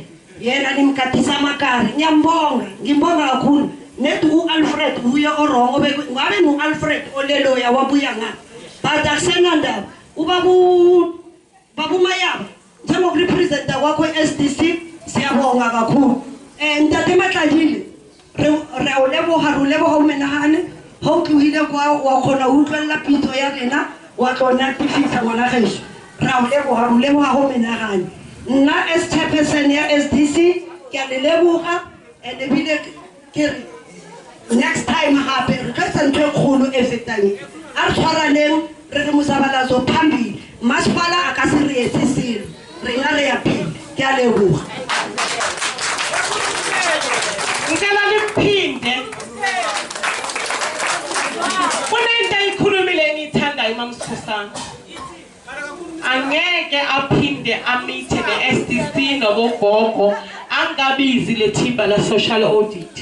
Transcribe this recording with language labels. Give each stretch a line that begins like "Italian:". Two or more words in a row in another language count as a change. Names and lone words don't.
Zulu: Yena nimkadisa amakari. Ngiyambonga kakhulu. Nethi u-Alfred uye orongo ngabe ngu-Alfred oleloya wabuya ngapha. But akusenandaba babu Mayaba njengokurepresenta kwakho SDC siyabonga kakhulu.
Southern Sotho: Ntate Matlajile re o leboga umenagane ha o tlohile kwa wa khona utlwella pitso ya rena wa tlona tifisa ngwana geso re o leboga umenagane. Nna
English: as chairperson
Southern Sotho: ya SDC ke a le leboga and ebile ke next time hape re ka ntse kholo e fetang a re tshwaraneng re re mosabalazo phambili masipala a ka se re etse selo rena re ya pele ke a leboga.
Zulu: Ngicela niphinde kunento ayikhulumile engiyithandayo uMamskhosana angeke aphinde amithe ne-SDC nobogogo angabizi le thimba la
English: social audit.